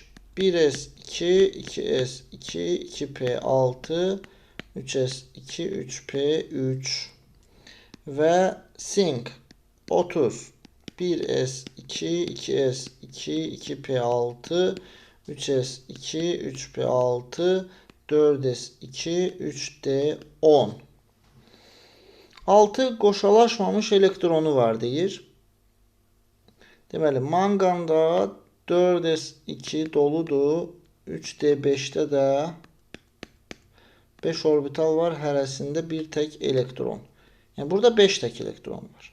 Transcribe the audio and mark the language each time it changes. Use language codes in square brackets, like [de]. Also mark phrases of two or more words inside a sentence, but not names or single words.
[az] 1s2, 2s2, 2p6, 3s2, 3p3 və sink 30. 1s2, 2s2, 2p6, 3s2, 3p6, 4s2, 3d10. 6 qoşalaşmamış elektronu var deyir. Deməli, manqanda 4s2 doludur. 3d5'də də 5 orbital var. Hərəsində bir tək elektron. Yəni, burada 5 tək elektron var.